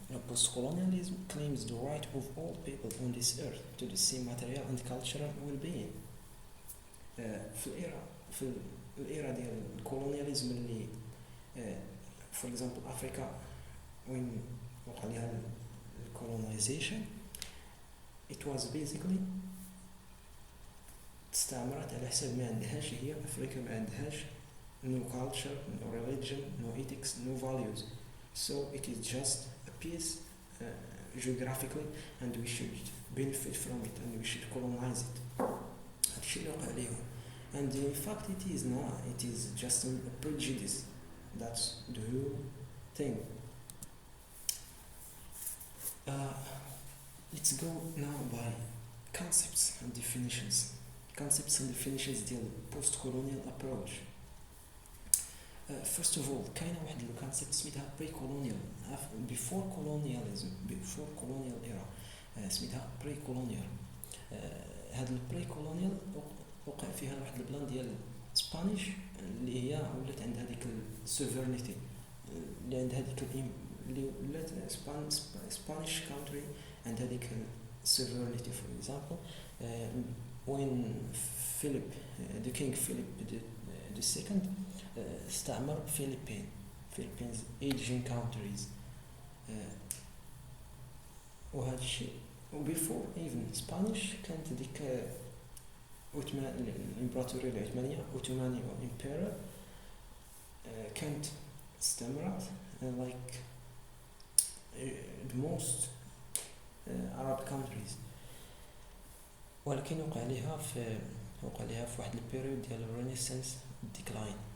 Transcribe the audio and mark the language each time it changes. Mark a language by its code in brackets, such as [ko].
[en] Postcolonialism claims the right of all people on this earth to the same material and cultural well-being. [ar] في الإيرا ديال الكولونياليزم اللي [en] for example Africa when [ar] وقع لها colonization, [en] it was basically [ar] استعمرت على حساب ما عندهاش هي. أفريقيا ما عندهاش [en] no culture, no religion, no ethics, no values, so it is just a piece geographically, and we should benefit from it and we should colonize it. [ar] هادشي اللي وقع ليهم. [en] And in fact it is not, it is just a prejudice. That's the whole thing. Let's go now by concepts and definitions. Concepts and definitions deal post-colonial approach. First of all, [ar] كاينه واحد الكونسيبت سميتها [en] pre-colonial. Before colonialism, before colonial era, [ar] سميتها [en] pre-colonial. [ar] هاد البري-colonial وقع فيها واحد البلان ديال سبانيش اللي هي ولات عندها ديك السوفرنيتي، اللي عندها ديك اللي ولات سبانيش كونتري عندها ديك السوفرنيتي. [en] For example, when Philip, the King Philip the second, [ar] استعمر [en] Philippines Asian countries. [ar] وهذا الشيء وبيفور [en] even Spanish [ar] كانت ديك الإمبراطورية العثمانية Ottoman Empire كانت استمرت [en] like the most Arab countries. [ar] ولكن وقع لها في واحد البيريود ديال الرينيسانس ديكلاين.